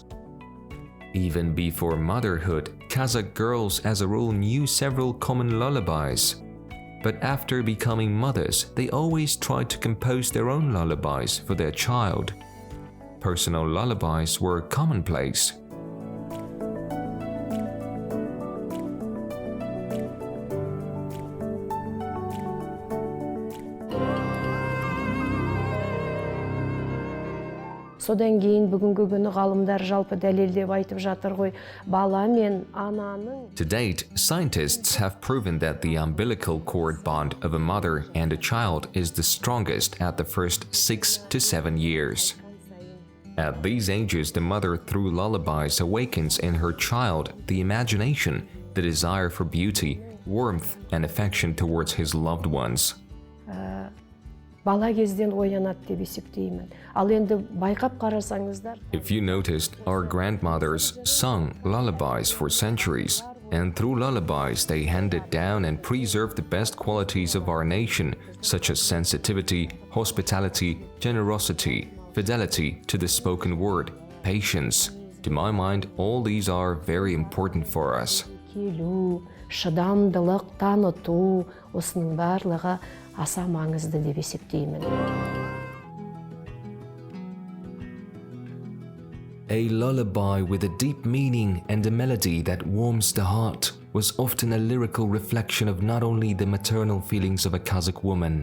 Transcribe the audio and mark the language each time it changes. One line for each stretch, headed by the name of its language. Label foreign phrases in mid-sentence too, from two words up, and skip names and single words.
English: Even before motherhood, Kazakh girls as a rule knew several common lullabies. But after becoming mothers, they always tried to compose their own lullabies for their child. Personal lullabies were commonplace.
Kazakh: Содан кейін бүгінгі күні ғалымдар жалпы дәлелдеп айтып жатыр ғой, бала мен ананың.
English: To date, scientists have proven that the umbilical cord bond of a mother and a child is the strongest at the first 6 to 7 years. At these ages, the mother through lullabies awakens in her child the imagination, the desire for beauty, warmth, and affection towards his loved ones.
Kazakh: Бала кезден оянады деп есептеймін. Ал енді байқап қарасаңыздар.
English: If you noticed, our grandmothers sung lullabies for centuries, and through lullabies they handed down and preserved the best qualities of our nation, such as sensitivity, hospitality, generosity, fidelity to the spoken word, patience. To my mind, all these are very important for us.
Kazakh: Келу, шыдамдылық, таныту, осының барлығы аса маңызды деп есептеймін.
English: A lullaby with a deep meaning and a melody that warms the heart was often a lyrical reflection of not only the maternal feelings of a Kazakh woman.